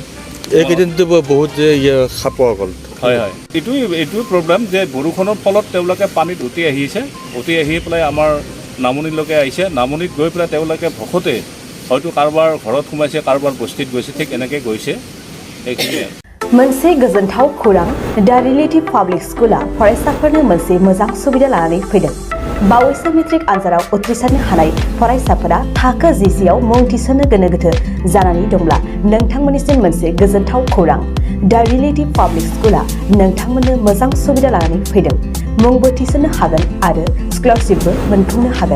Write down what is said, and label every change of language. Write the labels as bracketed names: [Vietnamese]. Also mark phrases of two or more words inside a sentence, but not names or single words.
[Assamese] এইকেইদিনটো বহুত সাপ অকল হয় এইটোৱে প্ৰব্লেম যে বৰষুণৰ ফলত তেওঁলোকে পানীত উটি আহি পেলাই আমাৰ নামনিলৈকে আহিছে নামনিত গৈ পেলাই তেওঁলোকে ভকতে হয়তো কাৰোবাৰ ঘৰত সোমাইছে কাৰোবাৰ বস্তিত গৈছে ঠিক এনেকৈ গৈছে এইখিনিয়ে [Bodo] मोनसे गोजोनथाव खौरां दा रिलेटिभ पाब्लिक स्कुला फरायसाफोरनो मोनसे मोजां सुबिदा लानानै फैदों बावैसो मेट्रिक आनजादाव उथ्रिसारनो हानाय फरायसाफोरा थाखो जिसेआव मुं थिसननो गोनो गोथो जानानै दंब्ला नोंथांमोननिसिम मोनसे गोजोनथाव खौरां दा रिलेटिभ पाब्लिक स्कुला नोंथांमोननो मोजां सुबिदा लानानै फैदों मुंबो थिसननो हागोन आरो स्कलारशिपबो मोनफुंनो हागोन